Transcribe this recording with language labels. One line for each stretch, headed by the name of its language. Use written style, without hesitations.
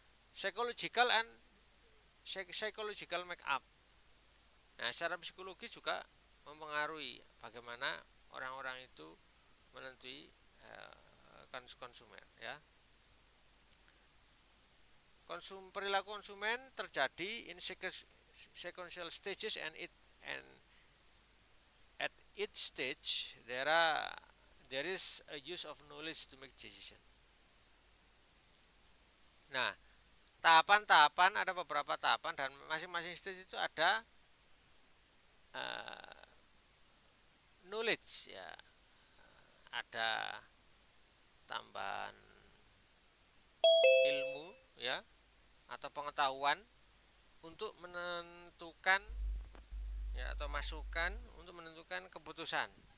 English: Psychological and psychological make up.
Indonesian: Nah, secara psikologi juga mempengaruhi bagaimana orang-orang itu menentukan konsumen ya.
English: Perilaku konsumen terjadi in sequential stages and at each stage there is a use of knowledge to make decision.
Indonesian: Nah, tahapan-tahapan ada beberapa tahapan dan masing-masing stage itu ada uh, knowledge ya, ada tambahan ilmu ya atau pengetahuan untuk menentukan ya atau masukan untuk menentukan keputusan.